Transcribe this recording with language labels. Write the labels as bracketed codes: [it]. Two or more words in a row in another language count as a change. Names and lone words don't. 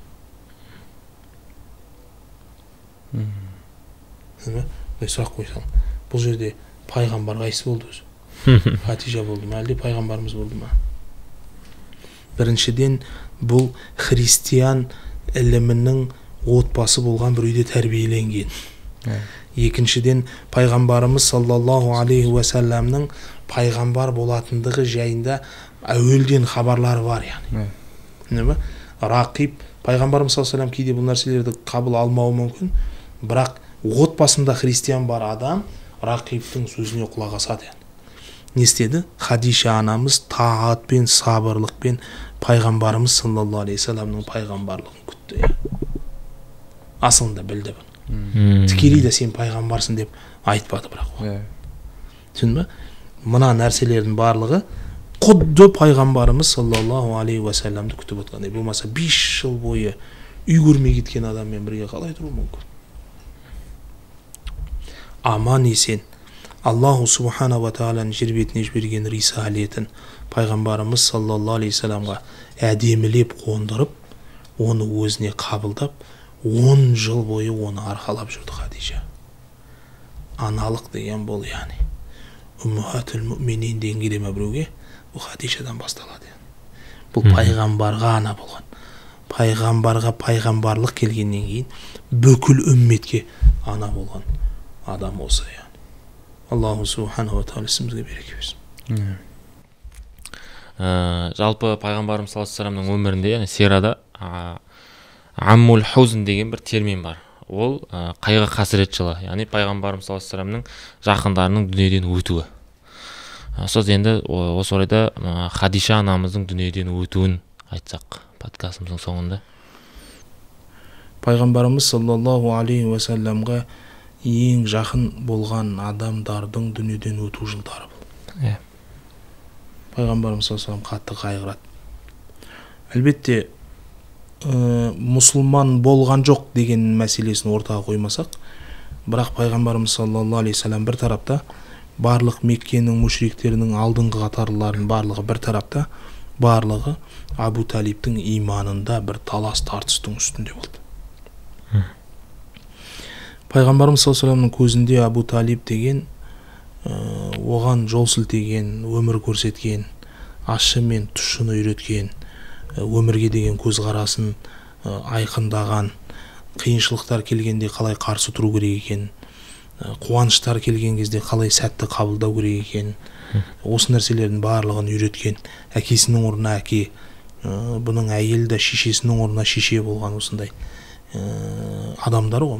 [kk] Сұрақ қойсам, бұл жерде пайғамбар қайсы болды өзі? Хатижа болды ма, әлде пайғамбарымыз болды ма? Біріншіден, бұл христиан ілімінің отбасы болған бір үйде тәрбиеленген. Екіншіден, пайғамбарымыз [ar] صلى الله عليه وسلم [kk] пайғамбар болатындығы жайында әуелден хабарлары бар, яғни. Рақиб, пайғамбарымыз [ar] صلى الله عليه وسلم [kk] кейде бұл нәрселерді қабыл алмауы мүмкін, бірақ отбасында христиан бар адам Рақибтің сөзіне құлақ асады. Не істеді? Хадиша анамыз таатпен, сабырлықпен пайғамбарымыз [ar] صلى الله عليه وسلم [kk] пайғамбарлығын күтті. Асылында білді бұны. Тікелей де сен пайғамбарсың деп айтпады бірақ. Түсін бе? Мына нәрселердің барлығы құдды пайғамбарымыз [ar] صلى الله عليه وسلم [kk] күтіп отқандай. Болмаса 5 жыл бойы үй көрмей кеткен адаммен бірге қалай тұру мүмкін? Аман есен [ar] الله سبحانه وتعالى [kk] жер бетіне жіберген рисалетін пайғамбарымыз [ar] صلى الله عليه وسلم [kk] әдемілеп қондырып, оны өзіне қабылдап, 10 жыл бойы оны арқалап жүрді Хадижа. Аналық деген бұл, яғни. [ar] أمهات المؤمنين [kk] деген келе ме біреуге, бұл Хадижадан басталады. Бұл пайғамбарға ана болған. Пайғамбарға пайғамбарлық келгеннен кейін бүкіл үмметке ана болған адам осы, яғни. [ar] الله سبحانه وتعالى [kk] ісімізге береке берсін. Жалпы пайғамбарымыз [ar] صلى الله عليه وسلم [kk] өмірінде, яғни сирада [ar] عام الحزن [kk] деген бір термин бар. Ол қайғы қасірет жылы, яғни пайғамбарымыз [ar] صلى الله عليه وسلم [kk] жақындарының дүниеден өтуі. Сөз енді осы орайда Хадиша анамыздың дүниеден өтуін айтсақ подкастымыздың соңында. Пайғамбарымыз [ar] صلى الله عليه وسلم [kk] ең жақын болған адамдардың дүниеден өту жылдары бұл. Пайғамбарымыз [ar] صلى الله عليه وسلم [kk] қатты қайғырады. Әлбетте, мұсылман болған жоқ деген мәселесін ортаға қоймасақ, бірақ пайғамбарымыз [ar] صلى الله عليه وسلم [kk] бір тарапта, барлық Меккенің мүшриктерінің алдыңғы қатарларын барлығы бір тарапта, барлығы Абу Талибтің иманында бір талас тартыстың үстінде болды. Пайғамбарымыз [ar] صلى الله عليه وسلم [kk] көзінде Абу Талиб деген оған жол сілтеген, өмір көрсеткен, ащы мен тұщыны үйреткен, өмірге деген көзқарасын айқындаған, қиыншылықтар келгенде қалай қарсы тұру керек екен, қуаныштар келген кезде қалай сәтті қабылдау керек екенін, осы нәрселердің барлығын үйреткен, әкесінің орнына әке, бұның әйелі де шешесінің орнына шеше болған осындай адамдар ғой.